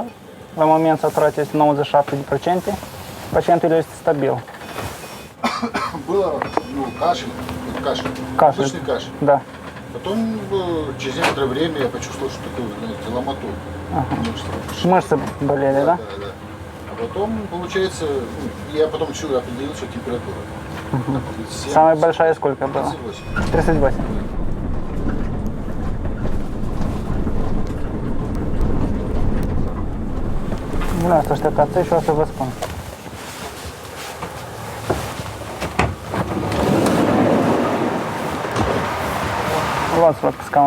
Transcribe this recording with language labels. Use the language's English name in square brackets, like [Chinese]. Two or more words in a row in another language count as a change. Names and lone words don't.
[Romanian] La moment saturația este 97%. Pacientul este stabil. [Russian] Было, кашель. Кашель. Обычный кашель. Да. Потом через некоторое время я почувствовал, что такое, знаете, ломоту. Мышцы болели, да? Да, да. А потом, получается, я потом определил, что температура. Самая большая сколько была? 38. 38. [Romanian] Bună, să așteptați și o să vă spun. Luați-vă pe scaun.